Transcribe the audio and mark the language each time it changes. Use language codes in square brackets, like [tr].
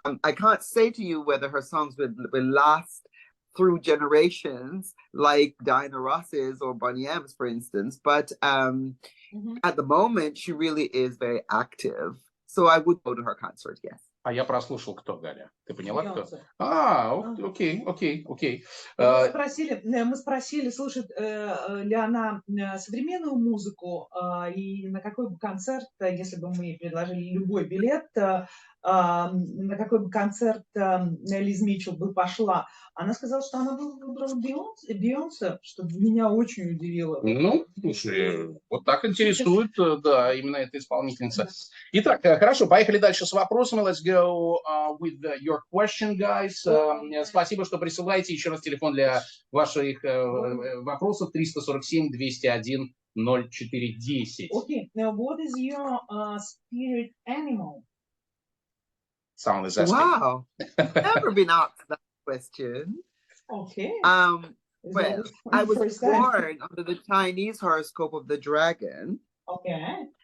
[en] I can't say to you whether her songs will last through generations like Diana Ross's or Boney M's, for instance, but at the moment she really is very active. So I would go to her concert, yes. [ru] А я прослушал, кто, Галя. Ты поняла, кто? Окей. Мы спросили, слушает ли она современную музыку, и на какой бы концерт, если бы мы ей предложили любой билет, на какой бы концерт Лиз Митчел бы пошла. Она сказала, что она выбрала Бейонсе, что меня очень удивило. Ну, слушай, вот так интересует, да, именно эта исполнительница. Итак, хорошо, поехали дальше с вопросами. [en] Let's go with your question, guys. [ru] Спасибо, что присылаете. Еще раз телефон для ваших вопросов 347-201-0410. [en] Okay, now what is your spirit animal? Someone is asking. Wow, never been asked that question. Okay. Well, I was born under the Chinese horoscope of the dragon. Okay.